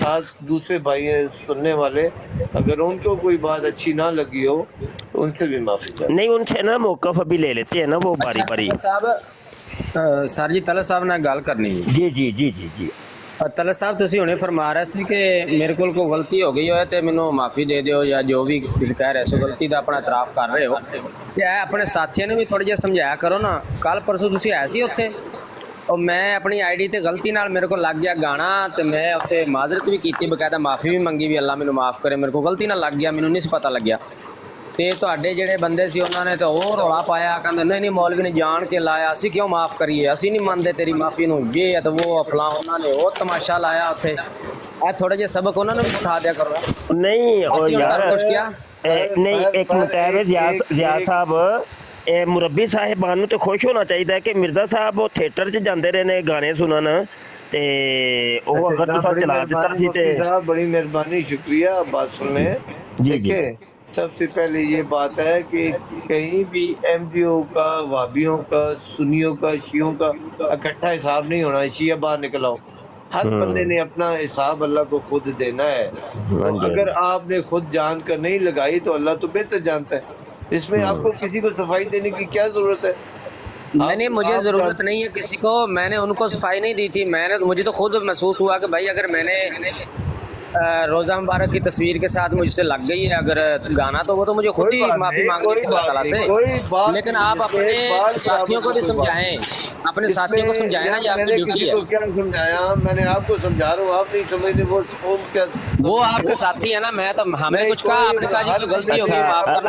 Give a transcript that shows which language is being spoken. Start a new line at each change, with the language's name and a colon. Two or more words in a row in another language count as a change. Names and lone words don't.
Urdu: ساتھ دوسرے بھائی سننے والے اگر ان کو کوئی بات اچھی نہ لگی ہو تو ان سے بھی معافی چاہتا ہوں۔ نہیں ان سے نا موقف ابھی لے لیتے ہیں نا وہ باری باری۔
Punjabi: سر جی طلعت صاحب نے گل کرنی ہے۔ جی جی جی جی جی طلعت صاحب تسی ہونے فرما رہے سی کہ میرے کو کوئی غلطی ہو گئی ہوئے تے مینوں معافی دے دیو، یا جو بھی کچھ کہہ رہے سو غلطی دا اپنا اعتراف کر رہے ہو، تے اپنے ساتھیاں نے بھی تھوڑا جہا سمجھایا کرو نا۔ کل پرسوں تسی ایسے اتھے اور میں اپنی آئی ڈی تے غلطی نال میرے کو لگ گیا گانا، تے میں اتھے معذرت بھی کیتی، باقاعدہ معافی بھی منگی بھی اللہ مینوں معاف کرے، میرے کو غلطی نال لگ گیا، مینوں نہیں پتہ لگیا۔ تے تہاڈے جڑے بندے سی انہوں نے تو اور رولا پایا، کہندے نہیں مولوی نے جان کے لایا، اسی کیوں معاف کریے، اسی نہیں مانتے تیری معافی نو،
Urdu: یہ ہے تو وہ فلاں،
Punjabi: انہوں نے وہ تماشا لایا اتھے۔ اے تھوڑے جہے سبق انہوں نے بھی سکھا دیا کرو۔
Urdu: نہیں اور یار کچھ کیا
Punjabi: نہیں ایک منٹ ہے ضیاء صاحب، مربی صاحبان تو خوش ہونا چاہیے کہ مرزا صاحب وہ تھیٹر چ جاندے رہے نے گانے سنن، تے وہ اگر تساں چلا دیتا سی تے
Urdu: بڑی مہربانی، شکریہ بات سننے۔ دیکھیں سب سے پہلے یہ بات ہے کہ کہیں بھی ایم ڈی او کا، وہابیوں کا، سنیوں کا، شیعوں کا اکٹھا حساب نہیں ہونا، شیعہ باہر نکل آؤ۔ ہر بندے نے اپنا حساب اللہ کو خود دینا ہے، تو اگر آپ نے خود جان کر نہیں لگائی تو اللہ تو بہتر جانتا ہے، اس میں آپ کو کسی کو صفائی دینے کی کیا ضرورت ہے؟ نہیں مجھے ضرورت نہیں ہے کسی کو، میں نے ان کو صفائی نہیں دی تھی، میں نے مجھے تو خود محسوس ہوا کہ بھائی اگر میں نے روزہ مبارک کی تصویر کے ساتھ مجھ سے لگ گئی ہے اگر گانا، تو وہ تو مجھے خود ہی معافی مانگنی تھی اللہ تعالیٰ سے. لیکن آپ اپنے ساتھیوں کو بھی سمجھائیں، اپنے ساتھیوں کو سمجھائیں نا، یہ آپ کی ڈیوٹی ہے. کیا سمجھایا میں نے? آپ کو سمجھا رہا ہوں، آپ نہیں سمجھنے. وہ آپ کے ساتھی ہے نا، میں تو ہم نے کچھ کہا، آپ نے کہا جی کوئی غلطی ہوگی معاف کرنا.